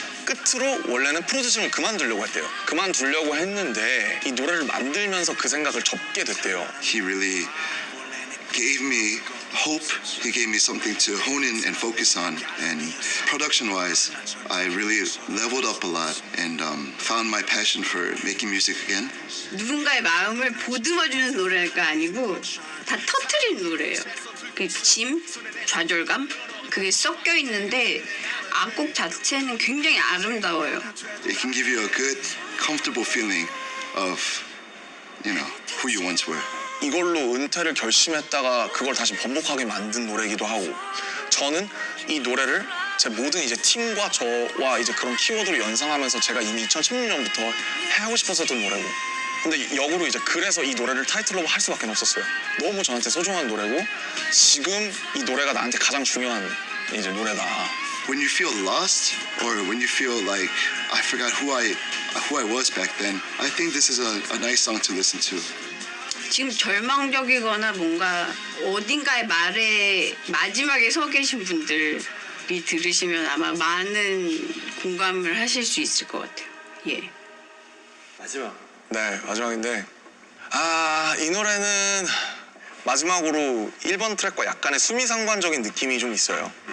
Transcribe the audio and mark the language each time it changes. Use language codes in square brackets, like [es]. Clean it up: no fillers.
[ko] 끝으로 원래는 프로듀싱을 그만두려고 했대요. 그만두려고 했는데 이 노래를 만들면서 그 생각을 접게 됐대요. [en] He really gave me hope. He gave me something to hone in and focus on. And production-wise, I really leveled up a lot and found my passion for making music again. [ko] 누군가의 마음을 보듬어주는 노래가 아니고 다 터트리는 노래예요. 그 짐, 좌절감 그게 섞여 있는데 악곡 자체는 굉장히 아름다워요. [en] It can give you a good, comfortable feeling of, who you once were. [ko] 이걸로 은퇴를 결심했다가 그걸 다시 번복하게 만든 노래이기도 하고 저는 이 노래를 제 모든 이제 팀과 저와 이제 그런 키워드를 연상하면서 제가 이미 2016년부터 하고 싶었었던 노래고 근데 역으로 이제 그래서 이 노래를 타이틀로 할 수밖에 없었어요. 너무 저한테 소중한 노래고 지금 이 노래가 나한테 가장 중요한 이제 노래다. [en] When you feel lost or when you feel like I forgot who I was back then, I think this is a nice song to listen to. [ko] 지금 절망적이거나 뭔가 어딘가의 말에 마지막에 서 계신 분들이 들으시면 아마 많은 공감을 하실 수 있을 것 같아요. 예. 마지막. 네, 마지막인데 이 노래는 마지막으로 1번 트랙과 약간의 수미상관적인 느낌이 좀 있어요.